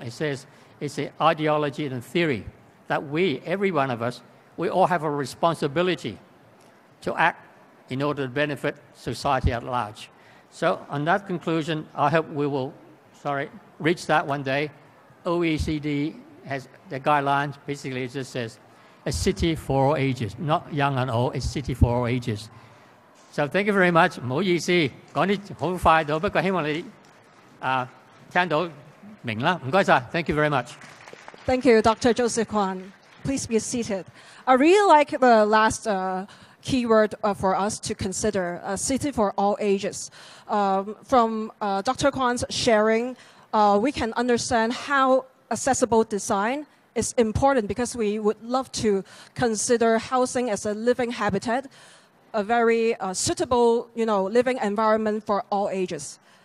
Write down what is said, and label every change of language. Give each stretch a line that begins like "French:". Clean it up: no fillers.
English: It says it's an ideology and a theory that we, every one of us, we all have a responsibility to act in order to benefit society at large. So on that conclusion, I hope we will, reach that one day. OECD has the guidelines. Basically, it just says a city for all ages, not young and old, a city for all ages. So thank you very much.
Cantonese: 唔好意思，講啲好快到，不過希望你聽到明啦。唔該晒
English: ，Thank you very much. Thank you, Dr. Joseph Kwan. Please be seated. I really like the last keyword for us to consider, a city for all ages. From Dr. Kwan's sharing, we can understand how accessible design is important, because we would love to consider housing as a living habitat, a very suitable, living environment for all ages.